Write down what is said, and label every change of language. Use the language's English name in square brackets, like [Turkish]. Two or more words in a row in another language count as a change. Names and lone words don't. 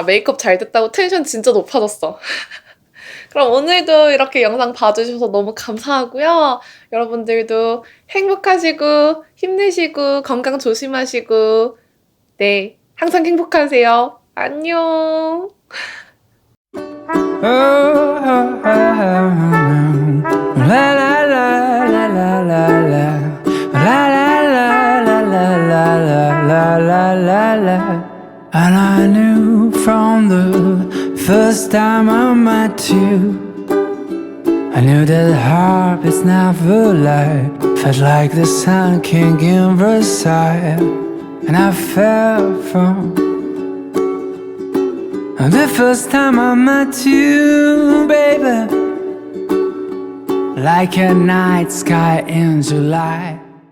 [Korean] 메이크업 잘 됐다고 텐션 진짜 높아졌어. 그럼 오늘도 이렇게 영상 봐주셔서 너무 감사하고요. 여러분들도 행복하시고 힘내시고 건강 조심하시고 네, 항상 행복하세요. 안녕. Oh, oh, oh, la la la la la la la la la la la la la la la la. [English] And I knew from the first time I met you, I knew that heart is never lied. Felt like the sun king in Versailles, and I fell from the first time I met you, baby, like a night sky in July.